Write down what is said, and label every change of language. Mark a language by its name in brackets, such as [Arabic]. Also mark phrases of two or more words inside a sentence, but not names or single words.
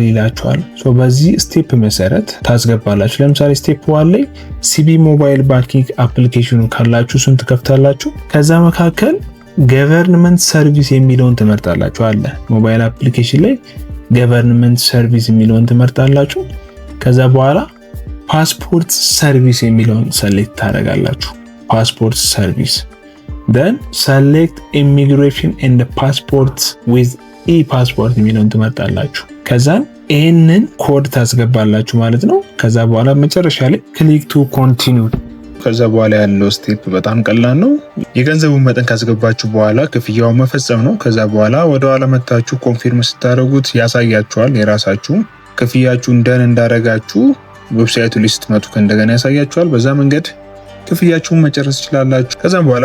[Amharic] ይላችኋል። በዚህ ስቴፕ መሰረት ታስገባላችሁ። ለምሳሌ ስቴፕ 1 ላይ ሲቢኢ [English] mobile banking [Amharic] አፕሊኬሽኑ ካላችሁ እሱን ትከፍታላችሁ። ከዛ መካከል [English] government service [Amharic] የሚለውን ትመርጣላችሁ። አለ [English] mobile application [Amharic] ላይ [English] government service [Amharic] የሚለውን ትመርጣላችሁ። ከዛ በኋላ [English] passport service [Amharic] የሚለውን ሰሌክት ታደርጋላችሁ። [English] passport service then select immigration and passports with e-passport [Amharic] የሚለውን ትመርጣላችሁ። ከዛን ይህንን ኮድ ታስገባላችሁ ማለት ነው። ከዛ በኋላ መጨረሻ ላይ [English] click to continue። [Amharic] ከዛ በኋላ ያለው ስቴፕ በጣም ቀላል ነው። የገንዘቡን መጠን ካስገባችሁ በኋላ ክፍያውን መፈጸም ነው። ከዛ በኋላ ወደ ኋላ መታችሁ ኮንፊርም ስታደርጉት ያሳያችኋል። የራሳችሁ ክፍያችሁ እንዳረጋችሁ ዌብሳይቱ ላይ ስትመጡ ከእንደገና ያሳያችኋል። በዛ መንገድ ክፍያችሁን መጨረስ ትችላላችሁ። ከዛም በኋላ